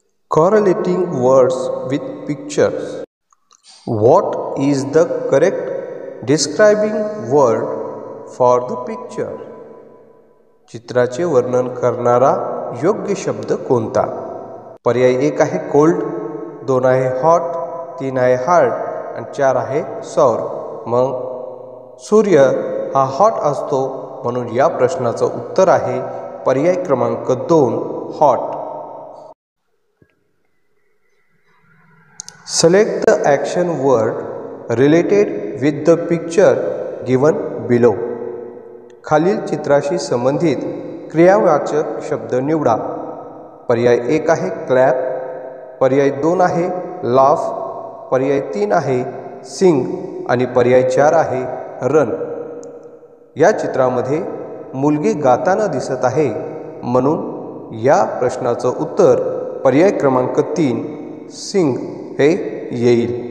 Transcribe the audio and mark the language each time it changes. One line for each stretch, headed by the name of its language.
English: Correlating words with pictures. What is the correct describing word for the picture?
Marathi: चित्राचे वर्णन करणारा योग्य शब्द कोणता? पर्याय 1 आहे कोल्ड, 2 आहे हॉट, 3 आहे हार्ड आणि 4 आहे सौर. मग सूर्य हा हॉट असतो म्हणून या प्रश्नाचं उत्तर आहे पर्याय क्रमांक 2 hot.
English: Select the action word related with the picture given below.
Marathi: खालील चित्राशी संबंधित क्रियावाचक शब्द निवडा. पर्याय 1 आहे क्लॅप, पर्याय 2 आहे लाफ, पर्याय 3 आहे सिंग आणि पर्याय 4 आहे रन. या चित्रामध्ये मुलगी गाताना दिसत आहे म्हणून या प्रश्नाचं उत्तर पर्याय क्रमांक 3 सिंग हे येईल.